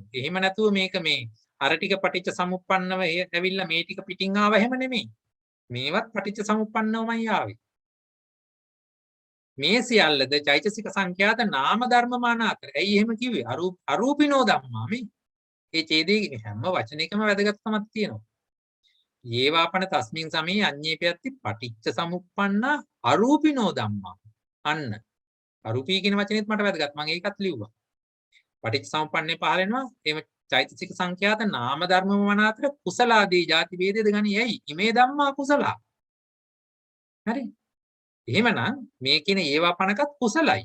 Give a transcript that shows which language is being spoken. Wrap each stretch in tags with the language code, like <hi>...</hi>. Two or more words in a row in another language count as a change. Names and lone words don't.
<si>එහෙම නැතුව මේක මේ අර ටික පටිච්ච සමුප්පන්නව ඇවිල්ලා මේ ටික පිටින් ආව එහෙම නෙමෙයි. මේවත් පටිච්ච සමුප්පන්නවමයි ආවේ. මේ සියල්ලද චෛතසික සංඛ්‍යාත නාම ධර්ම මාන අතර. ඇයි එහෙම කිව්වේ?</si> <pi>අරූපිනෝ ධම්මා</pi> <si>මේ. ඒ ඡේදයේ හැම වචනයකම වැදගත්කමක් තියෙනවා.</si> <pi>යේවාපන තස්මින් සමේ අඤ්ඤේපයත්ති පටිච්ච සමුප්පන්න අරූපිනෝ ධම්මා.</pi> <si>අන්න. අරූපී කියන වචනේත් මට වැදගත්. මම ඒකත් ලිව්වා. පටිච්ච සමුප්පන්නේ පහල වෙනවා. එහෙම චෛතසික සංඛ්‍යාත නාම ධර්ම මාන අතර කුසලාදී ಜಾති ભેදයද ගනි. ඇයි?</si> <pi>ඉමේ ධම්මා කුසලා.</pi> <si>හරි? එහෙමනම් මේ කියන ඒවාපනකත් කුසලයි.</si>